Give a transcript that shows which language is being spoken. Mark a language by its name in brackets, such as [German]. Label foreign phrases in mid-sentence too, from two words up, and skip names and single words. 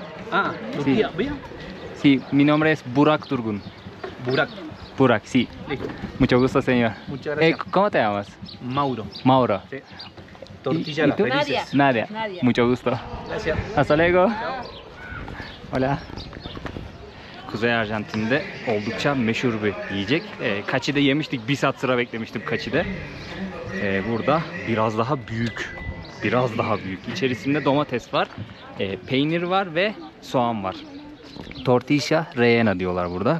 [Spanish] Ah, Turquía. ¿Bien? Sí, mi nombre es Burak Turgun. Burak. Burak, sí. Listo. Mucho gusto, señor. Muchas gracias. ¿Cómo te llamas? Mauro. Mauro. Sí. Tortilla ¿Y las tú? felices. Nadia. Nadia. Mucho gusto. Gracias. Hasta luego. Hola. [Turkish] Kuzey Arjantin'de oldukça meşhur bir yiyecek. Kaçi'de yemiştik. Bir saat sıra beklemiştim Kaçi'de. Burada biraz daha büyük. Biraz daha büyük. İçerisinde domates var, peynir var ve soğan var. [Spanish] Tortilla rellena [Turkish] diyorlar burada.